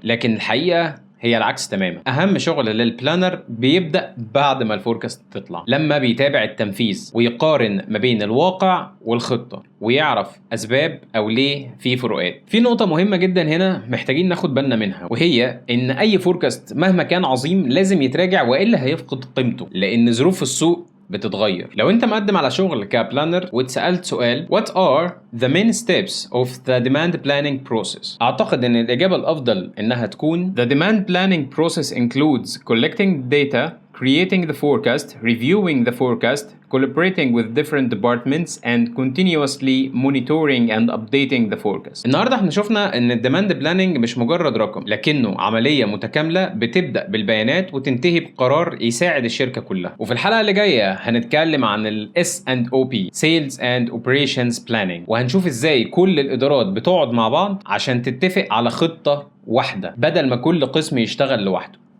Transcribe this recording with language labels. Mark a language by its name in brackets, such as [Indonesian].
[Arabic] لكن الحقيقه هي العكس تماما. اهم شغل للبلانر بيبدا بعد ما الفوركاست تطلع، لما بيتابع التنفيذ ويقارن ما بين الواقع والخطه، ويعرف اسباب او ليه في فروقات. في نقطه مهمه جدا هنا محتاجين ناخد بالنا منها، وهي ان اي فوركاست مهما كان عظيم لازم يتراجع، والا هيفقد قيمته، لان ظروف السوق بتتغير. لو انت مقدم على شغل كبلانر واتسألت سؤال [English] What are the main steps of the demand planning process؟ [Arabic] اعتقد ان الاجابة الافضل انها تكون [English] The demand planning process includes collecting data, creating the forecast, reviewing the forecast, collaborating with different departments and continuously monitoring and updating the forecast. [Arabic] النهارده احنا شفنا ان الديماند بلاننج مش مجرد رقم، لكنه عملية متكاملة بتبدأ بالبيانات وتنتهي بقرار يساعد الشركة كلها. وفي الحلقة اللي جاية هنتكلم عن ال S&OP [English] Sales and Operations Planning، [Arabic] وهنشوف ازاي كل الإدارات بتقعد مع بعض عشان تتفق على خطة واحدة بدل ما كل قسم يشتغل لوحده.